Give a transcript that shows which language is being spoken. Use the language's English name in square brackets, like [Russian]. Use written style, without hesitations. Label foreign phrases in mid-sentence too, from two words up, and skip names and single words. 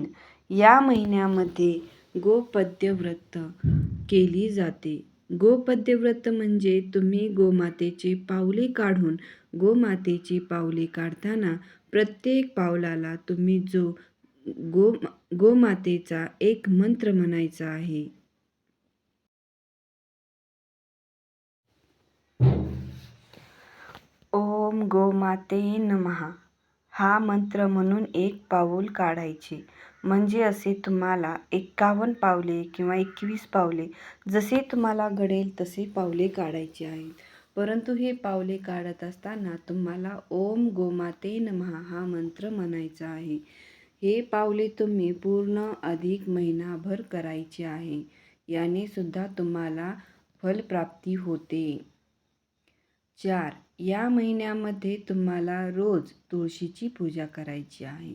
[Marathi] या महिन्यामध्ये गोपद्य व्रत केली जाते. गोपद्य व्रत म्हणजे तुम्ही गोमातेची पावले काढून गोमातेची पावले काढताना प्रत्येक पावलाला तुम्ही गोमातेचा एक मंत्र म्हणायचा आहे. [Sanskrit] ओम गोमाते नमः [Marathi] हा मंत्र म्हणून एक पाऊल काढायचे. म्हणजे असे तुम्हाला 51 पावले किंवा 21 पावले जसे तुम्हाला घडेल तसे पावले काढायचे आहेत. परंतु हे पावले काढत असताना तुम्हाला [Sanskrit] ओम गोमाते नमः [Marathi] हा मंत्र म्हणायचा आहे. हे पावले तुम्ही पूर्ण अधिक महिनाभर करायचे आहे. याने सुद्धा तुम्हाला फलप्राप्ती होते. 4. या महिन्यामध्ये तुम्हाला रोज तुळशीची पूजा करायची आहे.